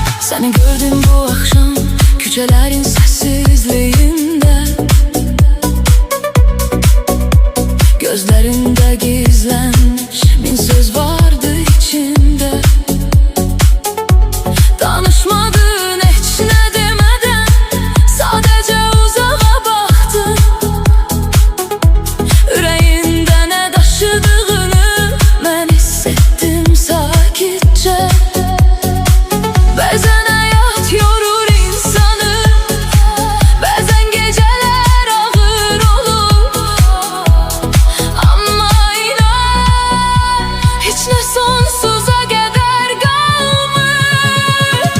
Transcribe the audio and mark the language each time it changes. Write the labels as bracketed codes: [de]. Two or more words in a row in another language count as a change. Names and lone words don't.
[tr] Seni gördüm bu akşam küçelerin sessizliğinde, gözlerinde gizlenmiş bin söz vardı içinde. Danışmadın hiç ne demeden, sadece uzağa baktın. [az] Ürəyində ne daşıdığını mən hissettim sakitçe. Bəzən həyat yorur insanı, bəzən gecələr ağır olur. Amma inan, heç nə sonsuza qədər qalmır.